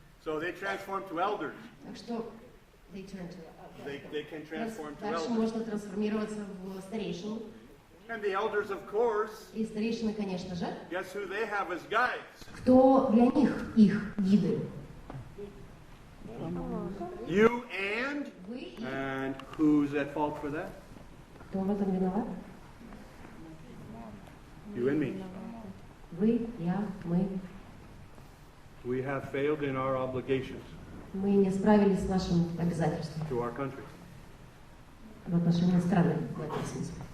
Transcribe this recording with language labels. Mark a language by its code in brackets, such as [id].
[en] So they transform to elders. [ru] Так что [en] they turn to- They can transform to [ru] Дальше [en] elders. [ru] можно трансформироваться в старейшину. [en] And the elders, of course, [ru] И старейшины, конечно же, [en] guess who they have as guides? [ru] кто для них их гиды? [en] You [ru] Вы и [en] and who's at fault for that? [ru] кто в этом виноват? [en] You and me. [ru] Вы, я, мы. [en] We have failed in our obligations [ru] Мы не справились с нашим обязательством [en] to our country [ru] в отношении страны в этом смысле.